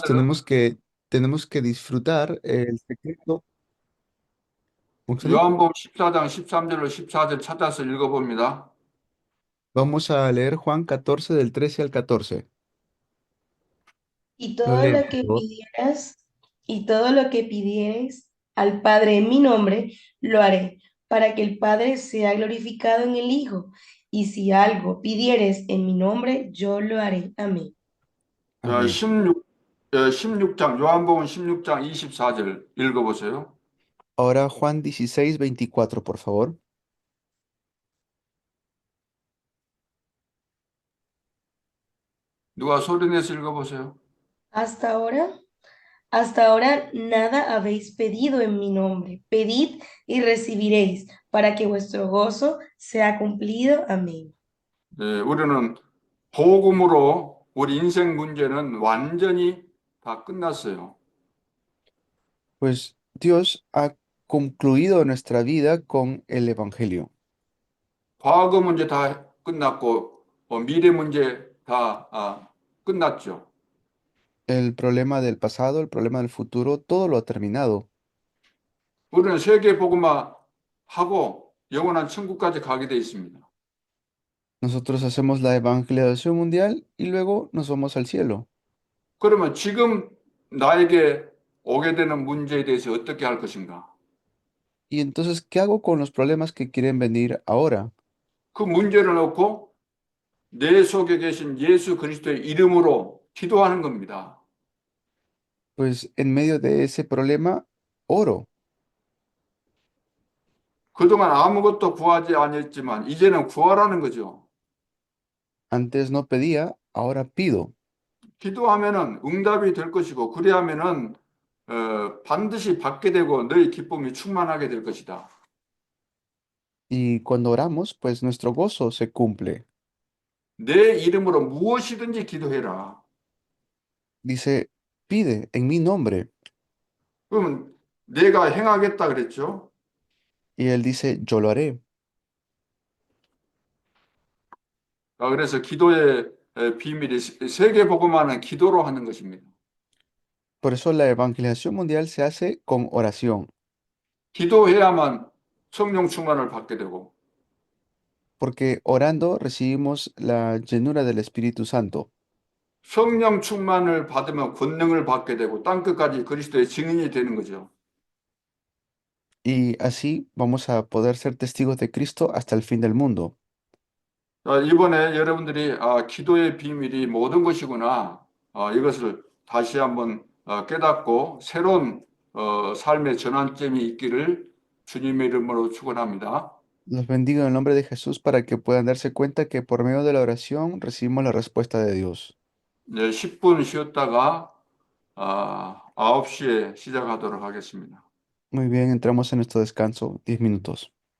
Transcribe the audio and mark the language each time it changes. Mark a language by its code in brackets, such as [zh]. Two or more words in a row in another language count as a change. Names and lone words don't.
[ko] 제자들은 [es] tenemos que disfrutar el secreto. [ko] 목사님, 요한복음 14장 13절로 14절 찾아서 읽어봅니다. [es] vamos a leer Juan 14 del 13 al 14. Y Lo todo lo leemos que todos. pidieras, y todo lo que pidiereis al Padre en mi nombre, lo haré, para que el Padre sea glorificado en el Hijo. Y si algo pidieres en mi nombre, yo lo haré. Amén. Amén. [ko] 16장, 요한복음 16장 24절 읽어보세요. [es] Ahora Juan 16:24, por favor. [ko] 누가 소리내서 읽어보세요. [es] Hasta ahora, hasta ahora nada habéis pedido en mi nombre. Pedid y recibiréis para que vuestro gozo sea cumplido. Amén. [ko] 우리는 복음으로 우리 인생 문제는 완전히 다 끝났어요. [es] Pues Dios ha concluido nuestra vida con el Evangelio. [ko] 과거 문제 다 끝났고 미래 문제 다 끝났죠. [es] El problema del pasado, el problema del futuro, todo lo ha terminado. [ko] 우리는 세계 복음화 하고 영원한 천국까지 가게 돼 있습니다. [es] Nosotros hacemos la evangelización mundial y luego nos vamos al cielo. [ko] 그러면 지금 나에게 오게 되는 문제에 대해서 어떻게 할 것인가? [es] Y entonces, ¿qué hago con los problemas que quieren venir ahora? [ko] 그 문제를 놓고 내 속에 계신 예수 그리스도의 이름으로 기도하는 겁니다. [es] Pues en medio de ese problema, oro. [ko] 그동안 아무것도 구하지 않았지만 이제는 구하라는 거죠. [es] Antes no pedía, ahora pido. [ko] 기도하면은 응답이 될 것이고 그리하면은 반드시 받게 되고 너희 기쁨이 충만하게 될 것이다. [es] Y cuando oramos, pues nuestro gozo se cumple. [ko] 내 이름으로 무엇이든지 기도해라. [es] Dice, pide en mi nombre. [ko] 그러면 내가 행하겠다 그랬죠. [es] Y él dice, yo lo haré. [ko] 그래서 기도의 비밀이 세계 복음화는 기도로 하는 것입니다. [es] Por eso la evangelización mundial se hace con oración, [ko] 기도해야만 성령 충만을 받게 되고 [es] porque orando recibimos la llenura del Espíritu Santo. [ko] 성령 충만을 받으면 권능을 받게 되고 땅 끝까지 그리스도의 증인이 되는 거죠. [es] Y así vamos a poder ser testigos de Cristo hasta el fin del mundo. [ko] 이번에 여러분들이 기도의 비밀이 모든 것이구나 이것을 다시 한번 깨닫고 새로운 삶의 전환점이 있기를 주님의 이름으로 축원합니다. [es] Los bendigo en el nombre de Jesús para que puedan darse cuenta que por medio de la oración recibimos la respuesta de Dios. [ko] 네, 10분 쉬었다가 9시에 시작하도록 하겠습니다. [es] Muy bien, entramos en nuestro descanso, 10 minutos.